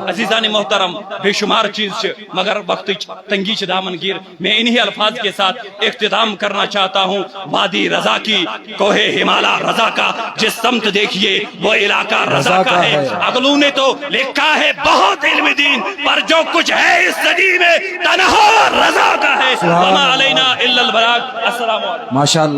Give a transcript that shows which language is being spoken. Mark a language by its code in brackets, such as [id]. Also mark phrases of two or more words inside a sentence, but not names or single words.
[ur] عزیزان محترم [ks] بے شمار چیز چھ مگر وقت تنگی چھ دامن گیر [ur] میں انہی الفاظ کے ساتھ اختتام کرنا چاہتا ہوں وادی رضا کی کوہ ہمالا رضا کا جس سمت دیکھیے وہ علاقہ رضا کا ہے اگلوں نے تو لکھا ہے بہت علم دین پر جو کچھ ہے اس صدی میں تنہا رضا کا ہے [ar] وما علینا الا البلاغ السلام علیکم